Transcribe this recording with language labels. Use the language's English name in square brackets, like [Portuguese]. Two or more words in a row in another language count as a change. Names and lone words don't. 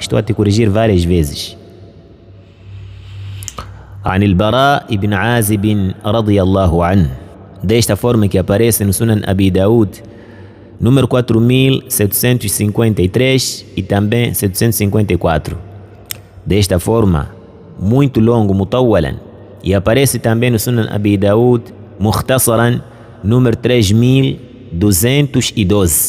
[Portuguese] Estou a te corrigir várias vezes. [Arabic] عن البراء بن عازب رضي الله عنه. [Portuguese] Desta forma que aparece no Sunan Abi Daud, número 4753 e também 754. Desta forma, muito longo, mutawwalan, e aparece também no Sunan Abi Daud, mukhtasaran, número 3212.